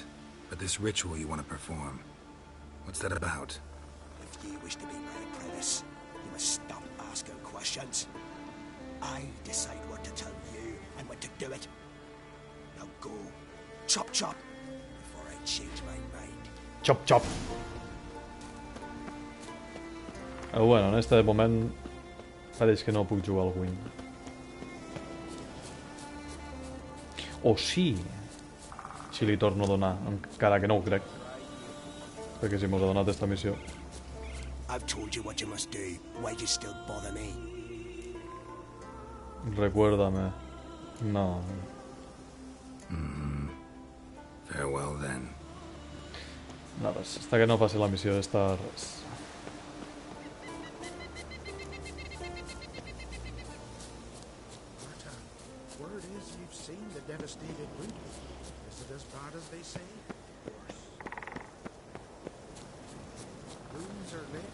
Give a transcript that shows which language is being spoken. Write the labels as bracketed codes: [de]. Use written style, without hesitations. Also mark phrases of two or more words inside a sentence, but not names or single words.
[en] But this ritual you want to perform, what's that about? If you wish to be my apprentice, you must stop asking questions. I decide what to tell you and when to do it. Now go, chop chop, before I change my mind. Chop chop. [ca] Bueno, en este moment pareix que no puc jugar al Wing. O sí, si li torno a donar, encara que no ho crec. Perquè si mos ha donat esta missió. [en] I've told you what you must do. Why do you still bother me? [es] Recuérdame. No. [en] Farewell then. [ca] No, res. Hasta que no passi la missió d'esta res. [en] Word is you've seen the devastated route. Is it as bad as they say? Rooms are lit.